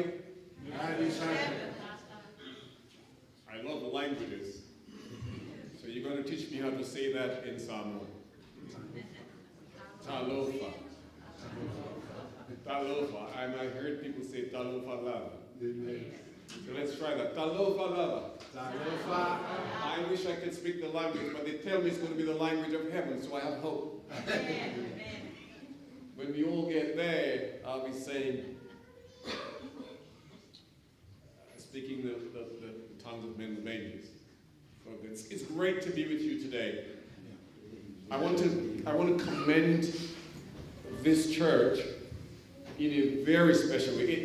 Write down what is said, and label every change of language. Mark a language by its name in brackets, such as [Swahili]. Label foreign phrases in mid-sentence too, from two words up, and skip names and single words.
[English] Happy Sabbath. I love the languages. So you're going to teach me how to say that in Samoan. Talofa. Talofa. And I heard people say [Samoan] talofa lava. [English] So let's try that. [Samoan] Talofa lava. [English] Talofa. I wish I could speak the language, but they tell me it's going to be the language of heaven, so I have hope. When we all get there, I'll be saying, speaking the tongues of men and angels. It's great to be with you today. I want to commend this church in a very special way.